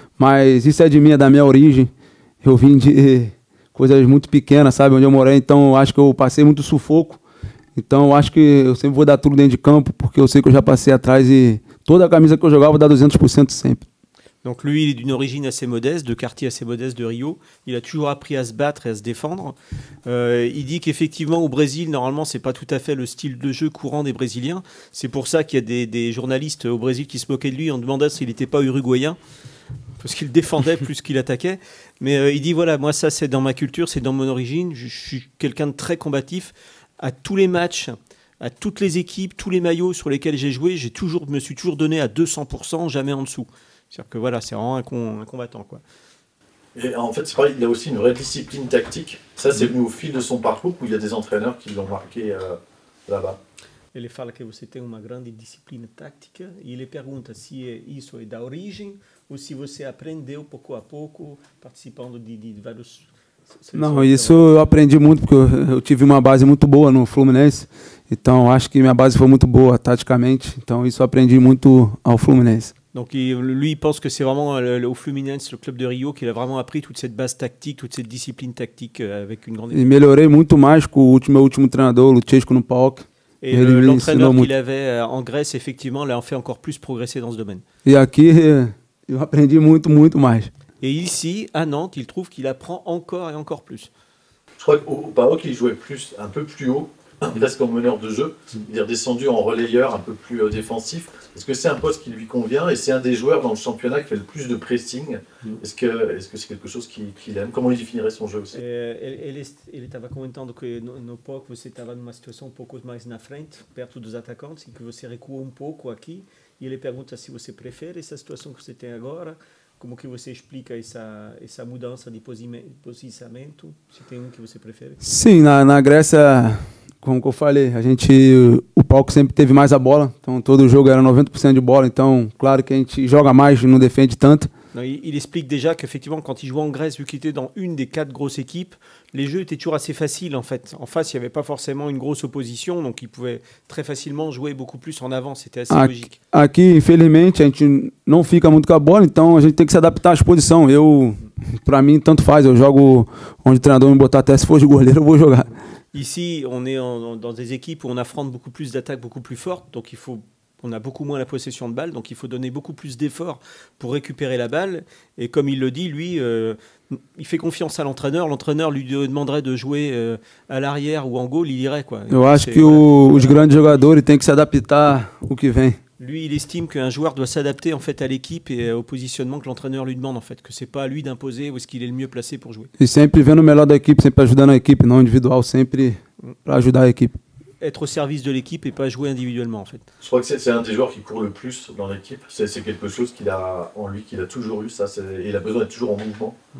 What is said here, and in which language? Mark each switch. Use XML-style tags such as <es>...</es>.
<pt>Mas isso é de mim, é da minha origem. Eu vim de coisas muito pequenas, sabe, onde eu morei, então eu acho que eu passei muito sufoco. Então eu acho que eu sempre vou dar tudo dentro de campo, porque eu sei que eu já passei atrás e toda a camisa que eu jogava eu vou dar 200% sempre.</pt> <fr>Donc lui, il est d'une origine assez modeste, de quartier assez modeste de Rio. Il a toujours appris à se battre et à se défendre. Il dit qu'effectivement au Brésil, normalement, c'est pas tout à fait le style de jeu courant des Brésiliens. C'est pour ça qu'il y a des journalistes au Brésil qui se moquaient de lui en demandant s'il n'était pas uruguayen, parce qu'il défendait plus qu'il attaquait. Mais il dit, voilà, moi ça c'est dans ma culture, c'est dans mon origine, je suis quelqu'un de très combatif. À tous les matchs, à toutes les équipes, tous les maillots sur lesquels j'ai joué, me suis toujours donné à 200%, jamais en dessous. C'est-à-dire que voilà, c'est vraiment un combattant, quoi. Et en fait, c'est pareil, il a aussi une vraie discipline tactique. Ça, c'est venu au fil de son parcours, où il y a des entraîneurs qui l'ont marqué là-bas.</fr> <pt>Ele fala que você tem uma grande disciplina tática e ele pergunta se isso é da origem ou se você aprendeu pouco a pouco participando de vários... Não, isso eu aprendi muito porque eu tive uma base muito boa no Fluminense. Então acho que minha base foi muito boa taticamente. Então isso eu aprendi muito ao Fluminense.</pt> <fr>Donc lui, il pense que c'est vraiment au Fluminense, le club de Rio, qu'il a vraiment appris toute cette base tactique, toute cette discipline tactique avec une grande...</fr> <pt>E melhorei muito mais com o meu último treinador, o Luchesco no PAOK.</pt> <fr>Et l'entraîneur qu'il avait en Grèce, effectivement, l'a fait encore plus progresser dans ce domaine.</fr> <pt>E aqui eu aprendi muito mais.</pt> <fr>Et ici, à Nantes, il trouve qu'il apprend encore et encore plus. Je crois qu'au PAOK, il jouait un peu plus haut. Il reste comme meneur de jeu. Il est redescendu en relayeur un peu plus défensif. Est-ce que c'est un poste qui lui convient? Et c'est un des joueurs dans le championnat qui fait le plus de pressing. Est-ce que c'est quelque chose qu'il aime? Comment il définirait son jeu aussi?</fr> <pt>Ele estava comentando que no PAOK você estava numa situação um pouco mais na frente, perto dos atacantes, e que você recuou um pouco aqui. E ele pergunta se você prefere essa situação que você tem agora. Como que você explica essa mudança de posicionamento? Se tem que você prefere? Sim, na Grécia, como eu falei, o PAOK sempre teve mais a bola, então todo jogo era 90% de bola, então claro que a gente joga mais, não defende tanto.</pt> <fr>Non, il explique déjà qu'effectivement, quand il jouait en Grèce, vu qu'il était dans une des 4 grosses équipes, les jeux étaient toujours assez faciles en fait. En face, il n'y avait pas forcément une grosse opposition, donc il pouvait très facilement jouer beaucoup plus en avant, c'était assez logique.</fr> <pt>Aqui, infelizmente, a gente não fica muito com a bola, então a gente tem que se adaptar à exposição. Para mim, tanto faz. Eu jogo onde o treinador me botar, até se for de goleiro, eu vou jogar.</pt> <fr>Ici, on est dans des équipes où on affronte beaucoup plus d'attaques, beaucoup plus fortes, donc on a beaucoup moins la possession de balle, donc il faut donner beaucoup plus d'efforts pour récupérer la balle. Et comme il le dit, lui, il fait confiance à l'entraîneur. L'entraîneur lui demanderait de jouer à l'arrière ou en goal, il irait, quoi.</fr> <pt>Eu acho que os grandes jogadores têm que se adaptar ao que vem.</pt> <fr>Lui, il estime qu'un joueur doit s'adapter en fait à l'équipe et au positionnement que l'entraîneur lui demande en fait, que c'est pas à lui d'imposer où est-ce qu'il est le mieux placé pour jouer.</fr> <pt>E sempre vendo o melhor da equipe, sempre ajudando a equipe, não individual, sempre para ajudar a equipe.</pt> <fr>Être au service de l'équipe et pas jouer individuellement en fait. Je crois que c'est un des joueurs qui court le plus dans l'équipe. C'est quelque chose qu'il a en lui, qu'il a toujours eu. Ça, il a besoin d'être toujours en mouvement.</fr>